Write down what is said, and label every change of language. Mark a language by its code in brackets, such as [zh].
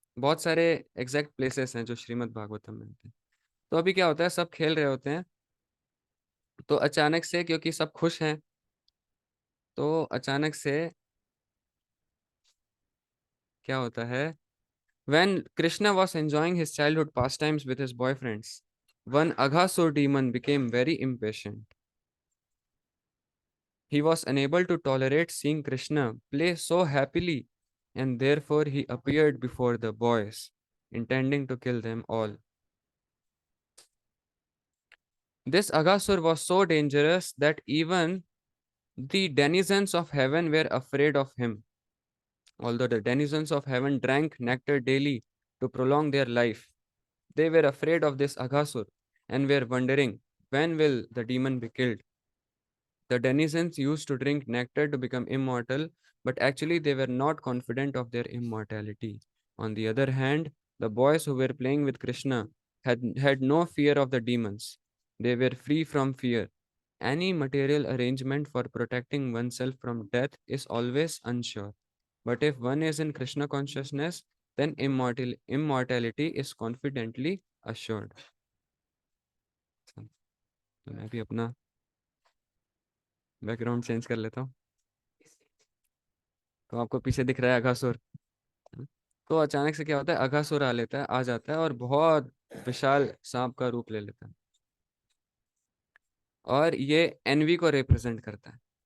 [hi] बहुत सारे exact places हैं जो श्रीमद् भागवतम में होते हैं. तो अभी क्या होता है, सब खेल रहे होते हैं तो अचानक से, क्योंकि सब खुश हैं, तो अचानक से क्या होता है, [en] when Krishna was enjoying his childhood pastimes with his boyfriends, one Aghasur demon became very impatient. He was unable to tolerate seeing Krishna play so happily, and therefore he appeared before the boys, intending to kill them all. This Aghasur was so dangerous that even the denizens of heaven were afraid of him. Although the denizens of heaven drank nectar daily to prolong their life, they were afraid of this Aghasur and were wondering, when will the demon be killed? The denizens used to drink nectar to become immortal, but actually they were not confident of their immortality. On the other hand, the boys who were playing with Krishna had no fear of the demons. They were free from fear any material arrangement for protecting oneself from death is always unsure. But if one is in Krishna consciousness, then immortality is confidently assured. [hi] तो मैं भी अपना background change कर लेता हूँ। तो आपको पीछे दिख रहा है अघासुर। तो अचानक से क्या होता है, अघासुर आ जाता है और बहुत विशाल सांप का रूप ले लेता है, और ये एनवी को रिप्रेजेंट करता है।